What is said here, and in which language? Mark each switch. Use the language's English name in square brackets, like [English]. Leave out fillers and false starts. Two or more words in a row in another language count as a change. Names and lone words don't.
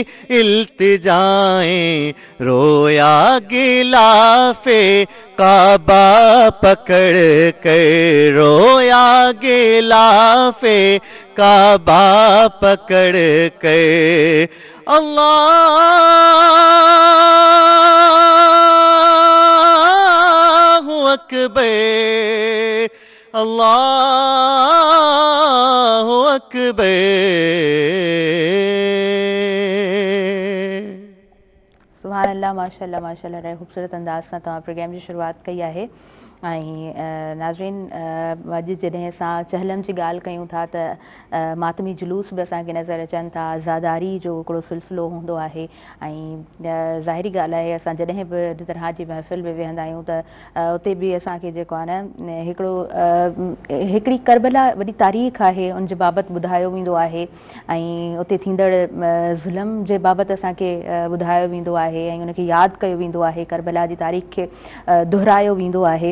[Urdu] التجائیں، رویا غلاف کعبہ پکڑ کر، رویا غلاف کعبہ پکڑ کر، [Arabic] اللہ اکبر اللہ اکبر۔ سبحان اللہ، ماشاء اللہ ماشاء اللہ، [Sindhi] ॾाढे ख़ूबसूरत अंदाज़ सां तव्हां प्रोग्राम जी शुरूआति कई आहे। ऐं नाज़रीन, अॼु जॾहिं असां चहलम जी ॻाल्हि कयूं था त मातमी जुलूस बि असांखे नज़र अचनि था, ज़ादारी जो हिकिड़ो सिलसिलो हूंदो आहे। ऐं ज़ाहिरी ॻाल्हि आहे, असां जॾहिं बि इन तरह जी महफ़िल में वेहंदा आहियूं त उते बि असांखे जेको आहे न हिकिड़ो हिकिड़ी करबला वॾी तारीख़ आहे, उन जे बाबति ॿुधायो वेंदो आहे, ऐं उते थींदड़ ज़ुल्म जे बाबति असांखे ॿुधायो वेंदो आहे, ऐं उनखे यादि कयो वेंदो आहे, करबला जी तारीख़ खे दुहिरायो वेंदो आहे।